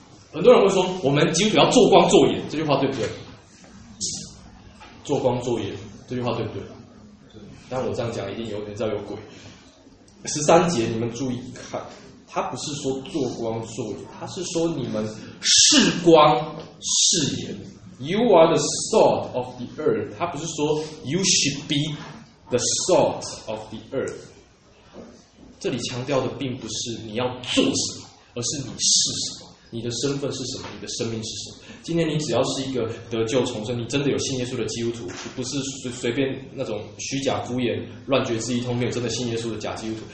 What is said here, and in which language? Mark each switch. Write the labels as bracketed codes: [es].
[zh] 很多人会说，我们基督徒要做光做盐，这句话对不对？做光做盐，这句话对不对？对。但我这样讲，一定有人知道有鬼。十三节，你们注意看。他不是说做光做盐，他是说你们是光是盐。 [en] You are the salt of the earth。 [zh] 他不是说 you should be the salt of the earth。这里强调的并不是你要做什么，而是你是什么，你的身份是什么，你的生命是什么。今天你只要是一个得救重生，你真的有信耶稣的基督徒，不是随便那种虚假敷衍、乱觉知一通，没有真的信耶稣的假基督徒。